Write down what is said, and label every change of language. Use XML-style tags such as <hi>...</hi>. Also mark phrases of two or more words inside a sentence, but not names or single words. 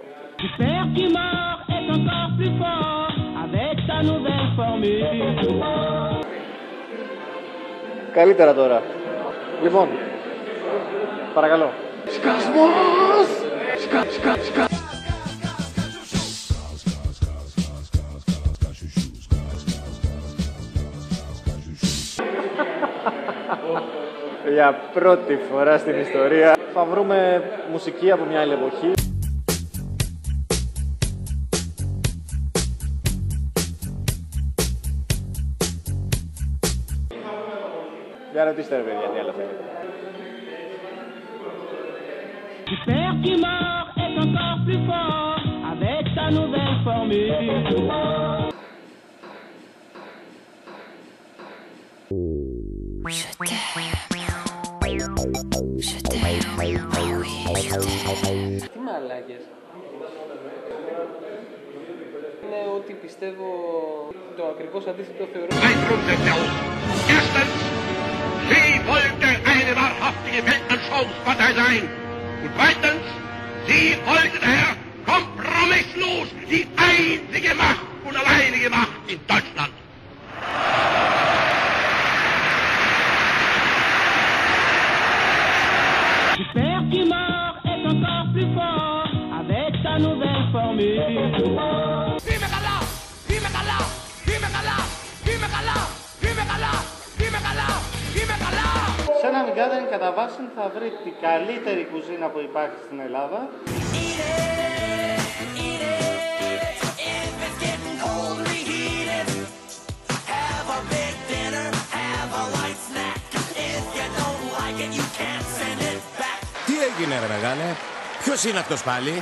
<fr>Super qui mord est encore plus fort avec sa nouvelle formule.</fr> <el>Καλύτερα τώρα. Λοιπόν, παρακαλώ. Σκασμός! Σκα. Για πρώτη φορά στην ιστορία θα βρούμε μουσική από μια άλλη εποχή. Για ρωτήστε ρε παιδιά, τι άλλο θέλετε. Super qui mord est encore plus fort avec sa nouvelle formule. Τι μαλάκες. Είναι ότι πιστεύω το ακριβώς αντίθετο θεωρώ.</el> <de>Erstens, sie wollte eine wahrhaftige Weltanschauungspartei sein. Und zweitens, sie wollte daher kompromisslos die einzige Macht und alleinige Macht in Deutschland.</de> <fr>Super qui mord est encore plus fort avec sa nouvelle formule.</fr> <el>Είμαι καλά! Είμαι καλά! Είμαι καλά! Είμαι καλά! Είμαι καλά! Είμαι καλά! Είμαι καλά! Σε ένα Amiga κατά βάση θα βρει την καλύτερη κουζίνα που υπάρχει στην Ελλάδα. Τι έγινε ρε μεγάλε, ποιος είναι αυτός πάλι?</el>